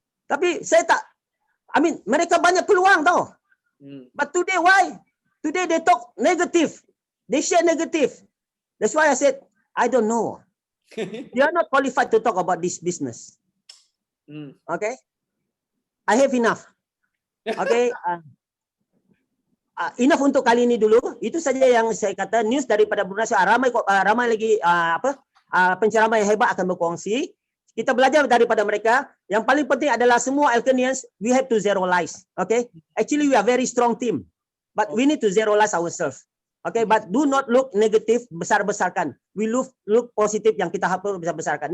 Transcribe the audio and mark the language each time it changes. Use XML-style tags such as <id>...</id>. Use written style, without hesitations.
<ms>Tapi saya tak, mereka banyak peluang tau.</ms> <en>But today, why? Today they talk negative. They share negative. That's why I said, I don't know. You are not qualified to talk about this business. Okay? I have enough. Okay.</en> <ms>Enough untuk kali ini dulu. Itu saja yang saya kata news daripada Brunei. Ramai lagi penceramah yang hebat akan berkongsi. Kita belajar daripada mereka. Yang paling penting adalah semua</ms> <en>Elkanians, we have to zero lies. Okay. Actually, we are very strong team, but we need to zero lies ourselves. Okay. But do not look negative,</en> <ms>besar-besarkan.</ms> <en>We look</en> <ms>positif yang kita harus besar-besarkan.</ms>